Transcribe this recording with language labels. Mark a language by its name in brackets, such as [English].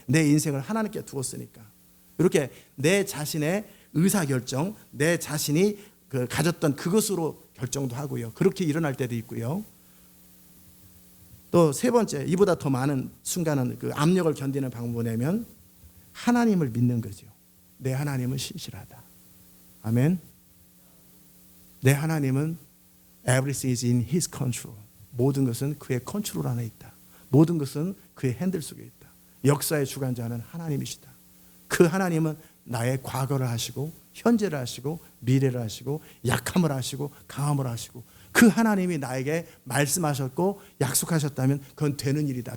[Korean] 내 인생을 하나님께 두었으니까. 이렇게 내 자신의 의사결정, 내 자신이 가졌던 그것으로 결정도 하고요. 그렇게 일어날 때도 있고요. 또 세 번째, 이보다 더 많은 순간은 그 압력을 견디는 방법은 뭐냐면 하나님을 믿는 거죠. 내 하나님은 신실하다. 아멘. 내 하나님은 [English] everything is in his control. [Korean] 모든 것은 그의 컨트롤 안에 있다. 모든 것은 그의 핸들 속에 있다. 역사의 주관자는 하나님이시다. 그 하나님은 나의 과거를 하시고 현재를 하시고 미래를 하시고 약함을 하시고 강함을 하시고 그 하나님이 나에게 말씀하셨고 약속하셨다면 그건 되는 일이다.